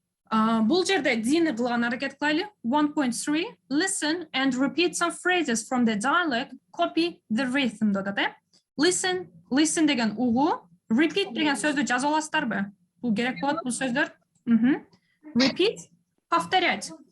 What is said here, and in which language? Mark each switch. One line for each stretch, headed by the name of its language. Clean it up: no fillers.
Kyrgyz: Бул жерде дини кылган аракет кылайлы. 1.3.
English: Listen and repeat some phrases from the dialogue. Copy the rhythm
Kyrgyz: деп атат. Listen деген угуу, repeat деген сөздү жазып аласыздарбы? Бул керек болот бул сөздөр. Repeat, повторять.